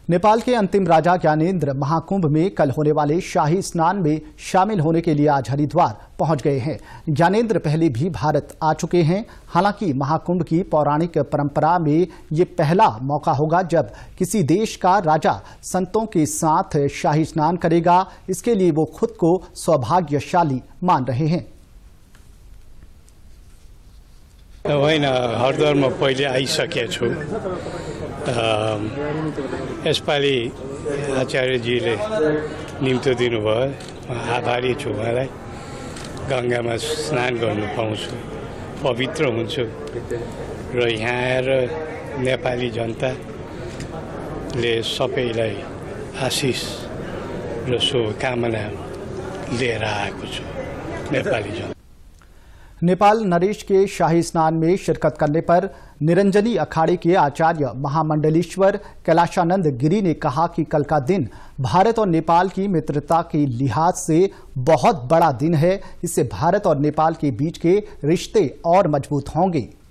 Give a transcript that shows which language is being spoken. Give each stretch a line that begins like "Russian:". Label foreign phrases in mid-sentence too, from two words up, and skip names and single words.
Hindi: नेपाल के अंतिम राजा ज्ञानेंद्र महाकुंभ में कल होने वाले शाही स्नान में शामिल होने के लिए आज हरिद्वार पहुंच गए हैं। ज्ञानेंद्र पहले भी भारत आ चुके हैं। हालांकि महाकुंभ की पौराणिक परंपरा में ये पहला मौका होगा जब किसी देश का राजा संतों के साथ शाही स्नान करेगा। इसके लिए वो खुद को सौभाग्यशाली मान रहे हैं।
Nepali: होइन, हरिद्वारमा पहिले आइसकेको छु। यसपालि आचार्यजीले निम्तो दिनुभयो, आभारी छु। मलाई गङ्गामा स्नान गर्नु पाउँछु, पवित्र हुन्छु र यहाँ आएर नेपाली जनताले सबैलाई आशिष र शुभकामना लिएर आएको छु। नेपाली जनता
Hindi: नेपाल नरेश के शाही स्नान में शिरकत करने पर निरंजनी अखाड़े के आचार्य महामंडलेश्वर कैलाशानंद गिरी ने कहा कि कल का दिन भारत और नेपाल की मित्रता के लिहाज से बहुत बड़ा दिन है। इससे भारत और नेपाल के बीच के रिश्ते और मजबूत होंगे।